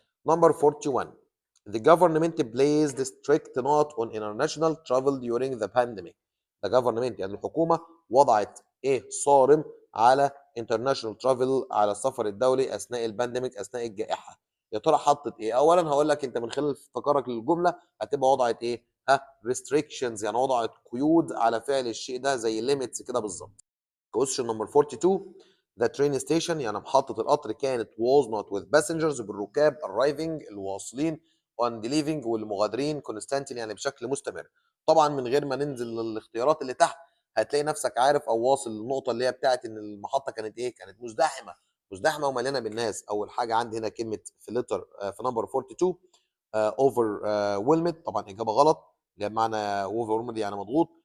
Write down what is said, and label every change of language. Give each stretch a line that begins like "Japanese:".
English: Number 41 The government placed strict note on international travel during the pandemic.
Arabic: The government يعني الحكومة وضعت ايه صارم على international travel على السفر الدولي اثناء البانديميك اثناء الجائحة. يا ترى حطت ايه؟ اولا هقول لك انت من خلال افتكارك للجملة هتبقى وضعت ايه؟ ها restrictions يعني وضعت قيود على فعل الشيء ده زي limits كده بالظبط.
English: Question number 42 The train station يعني محطة القطر كانت was not with passengers بالركاب arriving الواصلين and leaving والمغادرين constantly يعني بشكل مستمر.
Arabic: طبعا من غير ما ننزل للاختيارات اللي تحت هتلاقي نفسك عارف او واصل للنقطة اللي هي بتاعت ان المحطة كانت ايه؟ كانت مزدحمة، مزدحمة ومليانة بالناس. اول حاجة عندي هنا كلمة في لتر في نمبر 42 اوفر ويلمد، طبعا اجابة غلط، اللي بمعنى اوفر ويلمد يعني مضغوط.